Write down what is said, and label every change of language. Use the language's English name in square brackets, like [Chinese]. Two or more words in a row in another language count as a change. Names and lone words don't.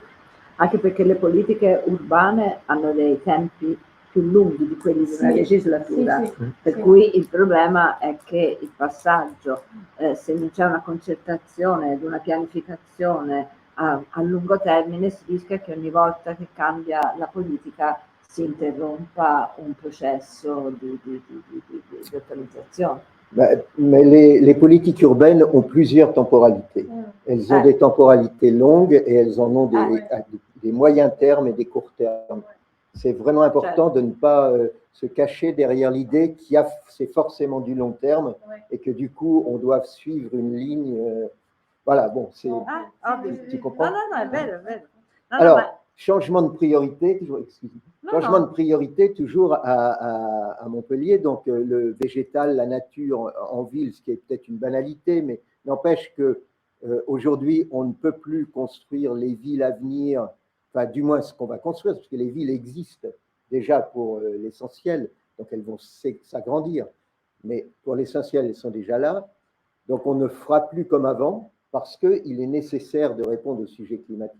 [Italian] Anche perché le politiche urbane hanno dei tempi più lunghi di quelli di una legislatura, per cui il problema è che il passaggio, se non c'è una concertazione ed una pianificazione a lungo termine, si rischia che ogni volta che cambia la politica si interrompa un processo di autorizzazione. [French] Mais les politiques urbaines ont plusieurs temporalités. Elles ont des temporalités longues et elles en ont des moyens termes et des courts termes. C'est vraiment important de ne pas se cacher derrière l'idée c'est forcément du long terme et que du coup, on doit suivre une ligne. Voilà, bon, c'est. Tu comprends? [Italian] Non, è vero. [French] Alors, changement de priorité, toujours, changement de priorité toujours à Montpellier, donc le végétal, la nature en ville, ce qui est peut-être une banalité, mais n'empêche que aujourd'hui, on ne peut plus construire les villes à venir, enfin du moins ce qu'on va construire, parce que les villes existent déjà pour l'essentiel, donc elles vont s'agrandir, mais pour l'essentiel, elles sont déjà là, donc on ne fera plus comme avant, parce qu'il est nécessaire de répondre au sujet climatique.